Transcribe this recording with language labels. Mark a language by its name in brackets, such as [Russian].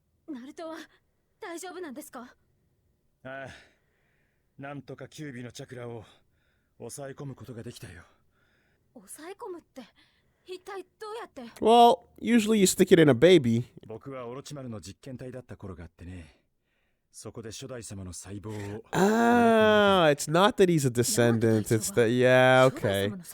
[Japanese] Naruto は大丈夫なんですか? ああ、なんとかキュービのチャクラを抑え込むことができたよ。抑え込むって一体どうやって? [English] Well, usually you stick it in a baby. [Japanese] 僕はオロチマルの実験体だった頃があってね。そこで初代様の細胞を。 [English] Ah, it's not that he's a descendant. It's that, yeah, okay.